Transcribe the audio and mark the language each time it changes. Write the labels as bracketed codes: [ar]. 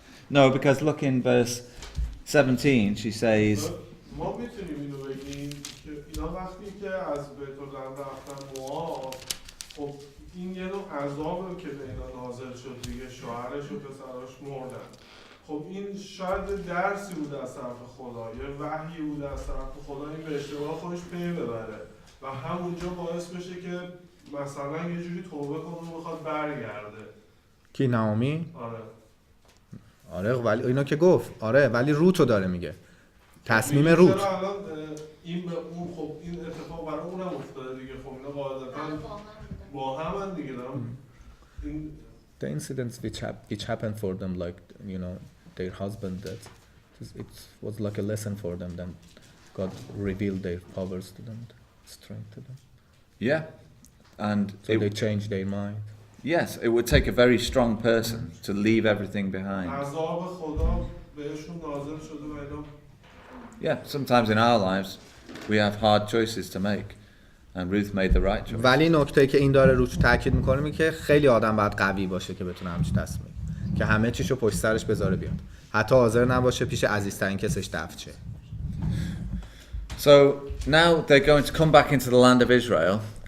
[en] No, because look in verse 17, she says, [fa] ما میتونیم اینو بگیم که اینا وقتی که از بیت لحم رفتن موآب، خب این یه نوع عذابه که به اینا نازل شد دیگه، شوهرش و پسراش مردن. خب این شاید درسی بود از طرف خدا، یه وحی بود از طرف خدا، این به اشتباه خودش پی ببره و همونجا باعث بشه که مثلا یه جوری توبه کنه و بخواد برگرده. کی نامی؟ آره ولی اینا که گفت آره، ولی روتو داره میگه، تصمیم روت. چرا الان این به اون، خب این اتفاق برای اونم افتاده دیگه، خب اینا قاعدتا با هم دیگه دارم این [en] The incidents which happened for them, like their husband, that it was like a lesson for them. Then God revealed their powers to them, strength to them. yeah, and So they changed their mind. yes, it would take a very strong person to leave everything behind. [fa] عذاب خدا بهشون نازل شده و اینا. [en] Yeah, sometimes in our lives we have hard choices to make, and Ruth made the right choice. [fa] ولی نکته که این داره روش تاکید میکنه اینه که خیلی آدم باید قوی باشه که بتونه همچین تصمیم، که همه چیشو پشت سرش بذاره بیاد، حتی حاضر نباشه پیش عزیزترین کسش دفن شه. [en] So now they're going to come back into the land of Israel.